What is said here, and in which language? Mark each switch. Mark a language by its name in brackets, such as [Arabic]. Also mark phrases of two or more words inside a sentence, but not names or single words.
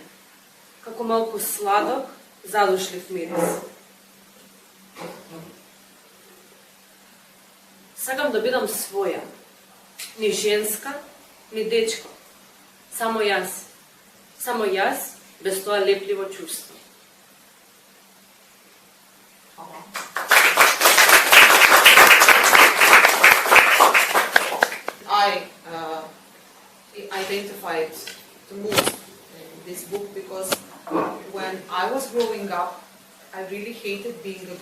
[Macedonian] Како малку сладок, задушлив мирис. Сакам да бидам своја. Ни женска, ни дечко. Само јас. Само јас, без тоа лепливо чувство. [English] I identified the most in this book because when I was growing up, I really hated being a